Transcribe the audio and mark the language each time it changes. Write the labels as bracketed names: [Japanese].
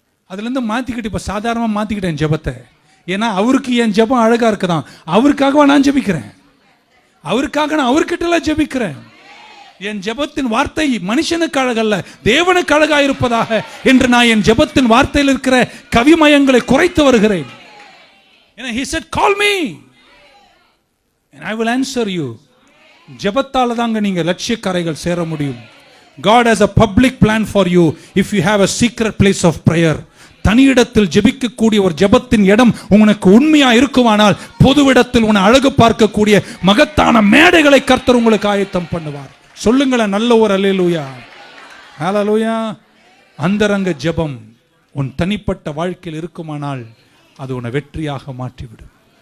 [Tamil] அதுல இருந்து மாத்திக்கிட்டு இப்ப சாதாரணமா மாத்திக்கிட்டேன் ஜெபத்தை. ஏன்னா அவருக்கு என் ஜெபம் அழகா இருக்குதான், அவருக்காக நான் ஜெபிக்கிறேன், அவருக்காக நான் அவர்கிட்ட எல்லாம் ஜெபிக்கிறேன். என் ஜெபத்தின் வார்த்தை மனுஷனுக்கு அழகல்ல, தேவனுக்கு அழகா இருப்பதாக என்று நான் என் ஜெபத்தின் வார்த்தையில் இருக்கிற கவிமயங்களை குறைத்து வருகிறேன். [English] He said, call me and I will answer you. [Tamil] ஜெபத்தால தாங்க நீங்க லட்சியக்கரைகள் சேர முடியும். [English] God has a public plan for you if you have a secret place of prayer. [Tamil] தனியிடத்தில் ஜெபிக்கக்கூடிய ஒரு ஜெபத்தின் இடம் உங்களுக்கு உண்மையா இருக்குமானால் பொதுவிடத்தில் உன்னை அழகு பார்க்கக்கூடிய மகத்தான மேடைகளை கர்த்தர் உங்களுக்கு ஆயத்தம் பண்ணுவார். சொல்லுங்களேன் நல்ல ஒரு அல்லேலூயா. ஹalleluya. அந்தரங்க ஜெபம் உன் தனிப்பட்ட வாழ்க்கையில் இருக்குமானால் அது உன்னை வெற்றியாக மாற்றிவிடும்.